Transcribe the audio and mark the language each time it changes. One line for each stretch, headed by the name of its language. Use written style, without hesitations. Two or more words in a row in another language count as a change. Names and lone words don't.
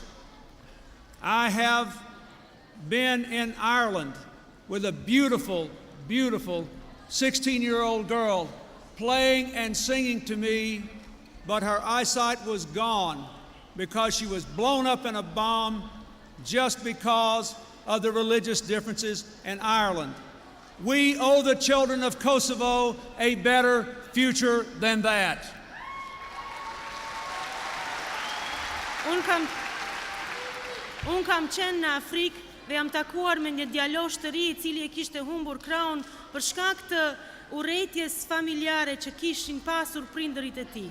English: I have been in Ireland with a beautiful, beautiful 16-year-old girl playing and singing to me, but her eyesight was gone because she was blown up in a bomb just because of the religious differences in Ireland. We owe the children of Kosovo a better future than that.
Albanian: Unë kam qenë në Afrikë dhe jam takuar me një djalosh të ri I cili e kishte humbur krahun për shkak të urrëties familjare që kishin pasur prindërit e tij.